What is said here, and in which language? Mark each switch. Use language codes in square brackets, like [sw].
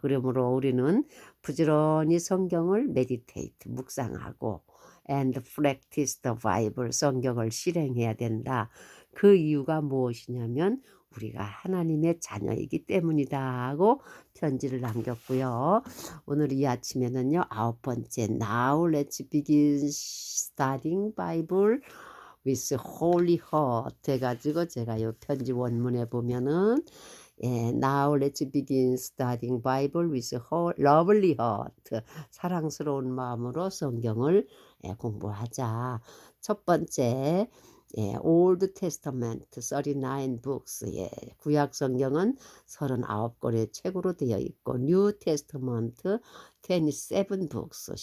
[ko] 그러므로 우리는 부지런히 성경을 메디테이트, 묵상하고 [en] and practice the Bible, [ko] 성경을 실행해야 된다. 그 이유가 무엇이냐면 우리가 하나님의 자녀이기 때문이다 하고 편지를 남겼고요. 오늘 이 아침에는요. 9번째 [en] Now let's begin studying Bible with holy heart [ko] 해가지고 제가 이 편지 원문에 보면은 [en] Now let's begin studying Bible with lovely heart. [ko] 사랑스러운 마음으로 성경을 공부하자. 첫 번째 [en] Old Testament 39 books. [ko] 구약 성경은 39권의 책으로 되어 있고 [en] New Testament 27 books.